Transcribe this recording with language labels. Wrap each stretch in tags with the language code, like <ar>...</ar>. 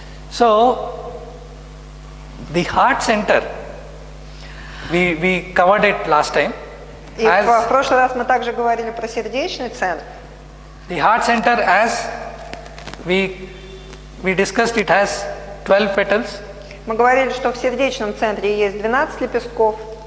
<en>So the heart center, we covered it last time.</en> <ru>И в прошлый раз мы также говорили про сердечный центр.</ru> <en>The heart center, as we discussed, it has 12 petals.</en> <ru>Мы говорили, что в сердечном центре есть 12 лепестков.</ru>